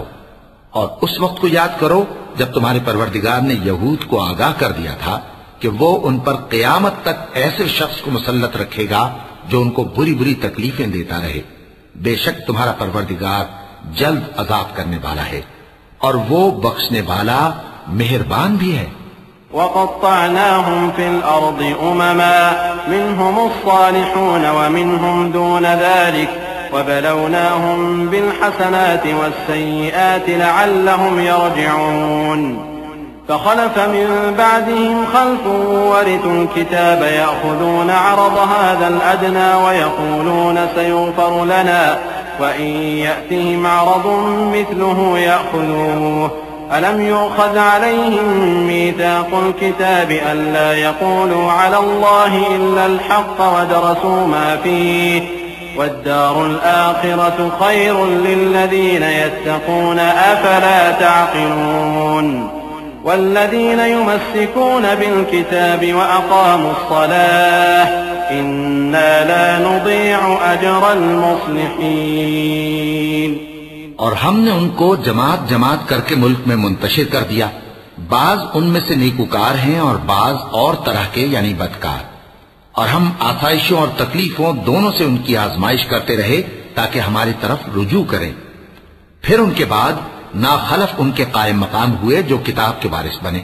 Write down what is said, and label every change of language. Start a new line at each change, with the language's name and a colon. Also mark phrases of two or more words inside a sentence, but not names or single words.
Urdu: اور اس وقت کو یاد کرو جب تمہارے پروردگار نے یہود کو آگاہ کر دیا تھا کہ وہ ان پر قیامت تک ایسے شخص کو مسلط رکھے گا جو انکو بری بری تکلیفیں دیتا رہے. بیشک تمہارا پروردگار جلد عذاب کرنے والا ہے اور وہ بخشنے والا مہربان بھی ہے.
Arabic: وقطعناهم في الأرض أمما منهم الصالحون ومنهم دون ذلك وبلوناهم بالحسنات والسيئات لعلهم يرجعون فخلف من بعدهم خلف ورثوا الكتاب يأخذون عرض هذا الأدنى ويقولون سيغفر لنا وإن يأتهم عرض مثله يأخذوه ألم يؤخذ عليهم ميثاق الكتاب ألا يقولوا على الله إلا الحق ودرسوا ما فيه والدار الآخرة خير للذين يتقون أفلا تعقلون والذين يمسكون بالكتاب وأقاموا الصلاة إنا لا نضيع أجر المصلحين.
Urdu: اور ہمنے انکو جماعت جماعت کرکے ملک میں منتشر کر دیا. بعض انمیں سے نیکوکار ہیں اور بعض اور طرح کے یعنی بدکار. اور ہم آسائشوں اور تکلیفوں دونوں سے انکی آزمائش کرتے رہے تاکہ ہماری طرف رجوع کریں. پھر انکے بعد ناخلف انکے قائم مقام ہوئے جو کتاب کے وارث بنے.